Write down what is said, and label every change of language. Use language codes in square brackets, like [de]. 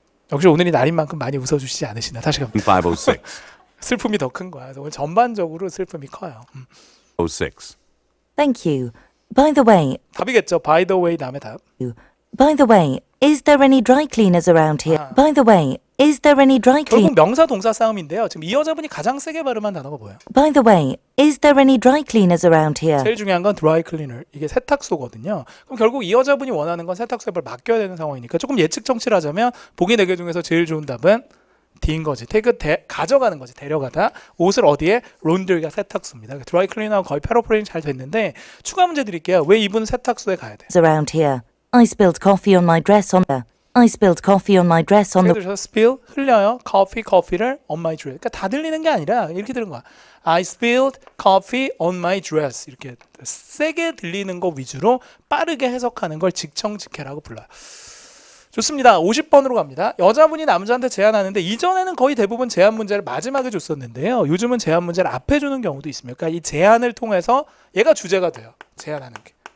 [ko] 역시 오늘이 날인 만큼 많이 웃어주시지 않으시나. 다시 갑니다. [en] 506. [ko] 슬픔이 더 큰 거야. 그래서 오늘 전반적으로 슬픔이 커요. [en] 06. thank you. By the way, [ko] 답이겠죠. [en] By the way [ko] 다음에 답. [en] by the way, is there any dry cleaners around here? By the way, is there any dry [ko] 결국 명사 동사 싸움인데요. 지금 이 여자분이 가장 세게 발음한 단어가 뭐예요? [en] By the way, is there any dry cleaners around here? [ko] 제일 중요한 건 dry cleaner. 이게 세탁소거든요. 그럼 결국 이 여자분이 원하는 건 세탁소에 뭘 맡겨야 되는 상황이니까 조금 예측 정치를 하자면 보기 4개 중에서 제일 좋은 답은 D인 거지. 가져가는 거지. 데려가다. 옷을 어디에? 론드리가 세탁소입니다. 드라이 클리너가 거의 패러프레이징 잘 됐는데 추가 문제 드릴게요. 왜 이분은 세탁소에 가야 돼? [en] Around here. I spilled coffee on my dress on the. I spilled coffee on my dress on the. [ko] 들으셔서 spill 흘려요. 커피를 [en] on my dress. [ko] 그러니까 다 들리는 게 아니라 이렇게 들은 거야. [en] I spilled coffee on my dress. [ko] 이렇게 세게 들리는 거 위주로 빠르게 해석하는 걸 직청직해라고 불러요. 좋습니다. 50번으로 갑니다. 여자분이 남자한테 제안하는데 이전에는 거의 대부분 제안 문제를 마지막에 줬었는데요. 요즘은 제안 문제를 앞에 주는 경우도 있습니다. 그러니까 이 제안을 통해서 얘가 주제가 돼요. 제안하는 게.